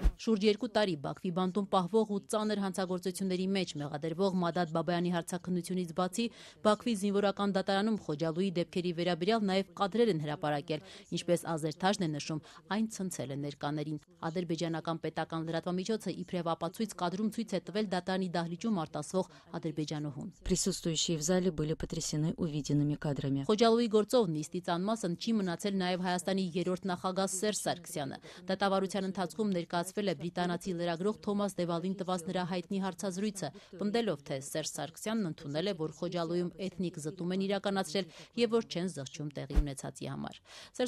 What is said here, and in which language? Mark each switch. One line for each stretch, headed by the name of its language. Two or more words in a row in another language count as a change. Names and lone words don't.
Armenian: Շուրջ 2 տարի Բաքվի բանտում պահվող ու ծանր հանցագործությունների մեջ մեղադրվող Մադատ Բաբայանի հարցաքննությունից բացի Բաքվի զինվորական դատարանում Խոջալույի դեպքերի վերաբերյալ նաև կադրեր են հրապարակել, ինչպես Ազերթաժն է нշում, այն ցնցել է ներկաներին։ Ադրբեջանական պետական լրատվամիջոցը իբրև ապացույց կադրում ցույց է տվել դատարանի դահլիճում արտասվող ադրբեջանուհուն։
Russian: Присутствующие в зале были потрясены увиденными кадрами.
Armenian: Խոջալույի գործով նիստից անմասն չի մնացել նաև Հայաստանի երրորդ նախագահ Սերժ Սարգսյանը։ Դատավարության ընթացքում ներկայացվել է բրիտանացի լրագրող Թոմաս Դևալին տված նրա հայտնի հարցազրույցը, պնդելով, թե Սերժ Սարգսյանն ընդունել է, որ Խոջալույում էթնիկ զտում են իրականացրել եւ որ չեն զղջում տեղի ունեցածի համար։ Սերժ